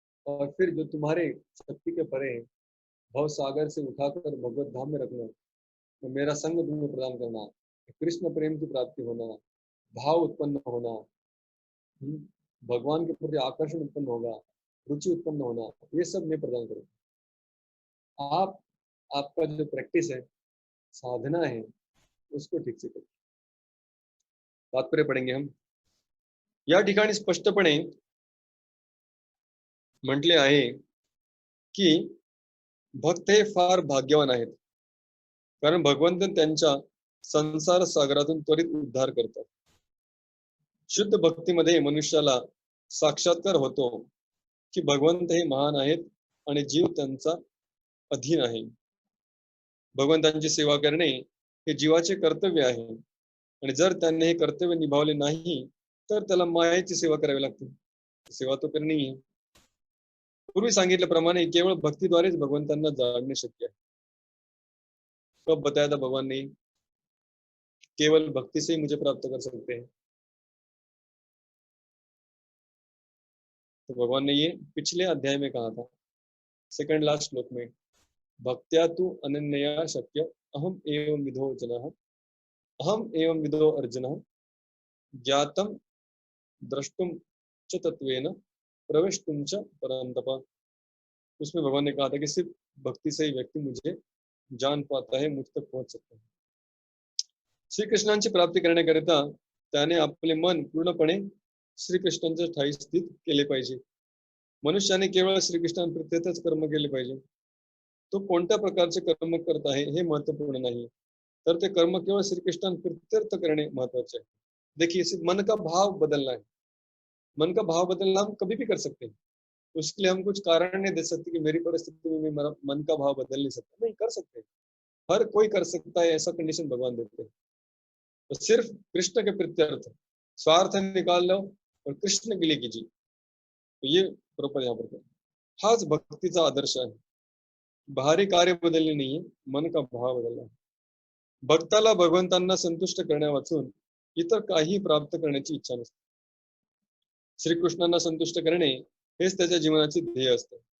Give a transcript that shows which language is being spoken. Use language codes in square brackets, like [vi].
[hi] और फिर जो तुम्हारे शक्ति के परे है, भव सागर से उठाकर भगवत धाम में रखना, तो मेरा संग तुम्हें प्रदान करना, कृष्ण प्रेम की प्राप्ति होना, भाव उत्पन्न होना, हम्म, भगवान के प्रति आकर्षण उत्पन्न होगा, रुचि उत्पन्न होना, ये सब मैं प्रदान करूँगा। आप, आपका जो प्रैक्टिस है, साधना है, उसको ठीक से करें। तात्पर्य पढ़ेंगे हम। [mr] या ठिकाणी स्पष्टपणे म्हटले आहे की भक्त हे फार भाग्यवान आहेत, कारण भगवंत त्यांच्या संसार सागरातून त्वरित उद्धार करतात. शुद्ध भक्तीमध्ये मनुष्याला साक्षात्कार होतो की भगवंत हे महान आहेत आणि जीव त्यांचा अधीन आहे. भगवंतांची सेवा करणे हे जीवाचे कर्तव्य आहे, आणि जर त्याने हे कर्तव्य निभावले नाही तर त्याला मायेची सेवा करावी लागते. सेवा तो करणी आहे. पूर्वी सांगितल्याप्रमाणे केवळ भक्तीद्वारेच भगवंतांना जाणणे शक्य आहे. [hi] कब बताया था भगवान ने? केवल भक्ति से ही मुझे प्राप्त कर सकते हैं। तो भगवान ने ये पिछले अध्याय में कहा था, सेकंड लास्ट श्लोक में, [sa] भक्त्या तु अनन्यया शक्य अहम एवं विधो जनः, अहम एवं विधो अर्जुनः, ज्ञातम द्रष्टुम च तत्वेन प्रवेष्टुम च परन्तप। [hi] उसमें भगवान ने कहा था कि सिर्फ भक्ति से ही व्यक्ति मुझे जान पाता है, मुझ तक पहुंच सकता है. [mr] श्रीकृष्णांची प्राप्ती करण्याकरिता त्याने आपले मन पूर्णपणे श्रीकृष्णांच्या ठायी स्थित केले पाहिजे. मनुष्याने केवळ श्रीकृष्णांप्रत्येच कर्म केले पाहिजे. तो कोणत्या प्रकारचे कर्म करत आहे हे महत्वपूर्ण नाही, तर ते कर्म केवळ श्रीकृष्णांप्रीत्यर्थ करणे महत्वाचे आहे. [hi] देखिए, सिर्फ मन का भाव बदलना है. मन का भाव बदलना हम कभी भी कर सकते हैं. उसके लिए हम कुछ कारण नहीं दे सकते कि मेरी परिस्थिति में मेरा मन का भाव बदल नहीं सकता. नहीं कर सकते, हर कोई कर सकता है, ऐसा कंडीशन भगवान देते हैं. तो सिर्फ कृष्ण के प्रत्यर्थ स्वार्थ निकाल लो और कृष्ण के लिए कीजिए. तो ये प्रॉपर यहाँ पर [mr] हाच भक्तीचा आदर्श आहे. बाहरी कार्य बदलणे नाहीये, [hi] मन का भाव बदलना [mr] आहे. भक्ताला भगवंतांना संतुष्ट करण्या वाचून इतर काही प्राप्त करण्याची इच्छा नसते. श्रीकृष्णांना संतुष्ट करणे हेच त्याच्या जीवनाचे ध्येय असते.